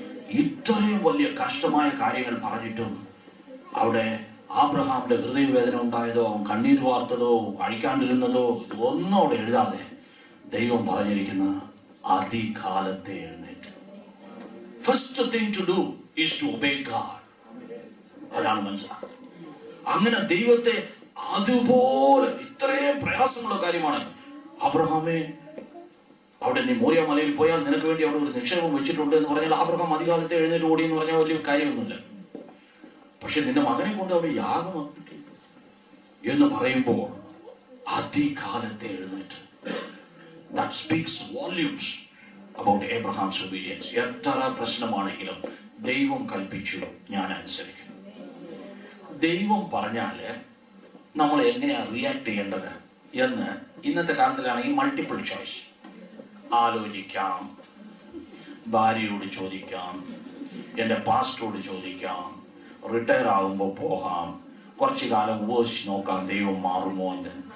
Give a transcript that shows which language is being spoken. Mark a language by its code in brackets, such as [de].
[ml] ഇത്രയും വലിയ കഷ്ടമായ കാര്യങ്ങൾ പറഞ്ഞിട്ടും അവിടെ ആബ്രഹാമിന്റെ ഹൃദയവേദന ഉണ്ടായതോ, അവൻ കണ്ണീർ വാർത്തതോ, കഴിക്കാണ്ടിരുന്നതോ ഇതൊന്നും അവിടെ എഴുതാതെ ദൈവം പറഞ്ഞിരിക്കുന്ന അതികാലത്തെ എഴുന്നേറ്റ്. [en] First thing to do is to obey God. [ml] അതാണ് മനസ്സിലാക്കുക. അങ്ങനെ ദൈവത്തെ അതുപോലെ ഇത്രയും പ്രയാസമുള്ള കാര്യമാണ്. അബ്രഹാമേ, അവിടെ നീ മോറിയ മലയിൽ പോയാൽ നിനക്ക് വേണ്ടി അവിടെ ഒരു നിക്ഷേപം വെച്ചിട്ടുണ്ട് എന്ന് പറഞ്ഞാൽ അബ്രഹാം അധികാലത്തെ എഴുന്നേറ്റ് ഓടി എന്ന് പറഞ്ഞാൽ വലിയ കാര്യമൊന്നുമില്ല. പക്ഷെ നിന്റെ മകനെ കൊണ്ട് അവിടെ യാഗം അർപ്പിക്കും എന്ന് പറയുമ്പോൾ അതികാലത്തെ എഴുന്നേറ്റ്. [en] That speaks volumes about Abraham's obedience. [ml] എത്ര പ്രശ്നമാണെങ്കിലും ദൈവം കൽപ്പിച്ചു, ഞാൻ അനുസരിക്കും. ദൈവം പറഞ്ഞാല് നമ്മൾ എങ്ങനെയാണ് റിയാക്ട് ചെയ്യേണ്ടത് എന്ന് ഇന്നത്തെ കാലത്തിലാണെങ്കിൽ മൾട്ടിപ്പിൾ ചോയ്സ്. ആലോചിക്കാം, ഭാര്യയോട് ചോദിക്കാം, എൻ്റെ പാസ്റ്ററോട് ചോദിക്കാം, റിട്ടയർ ആകുമ്പോൾ പോകാം, കുറച്ചു കാലം ഉപേക്ഷിച്ച് നോക്കാം ദൈവം മാറുമോ എന്ന്.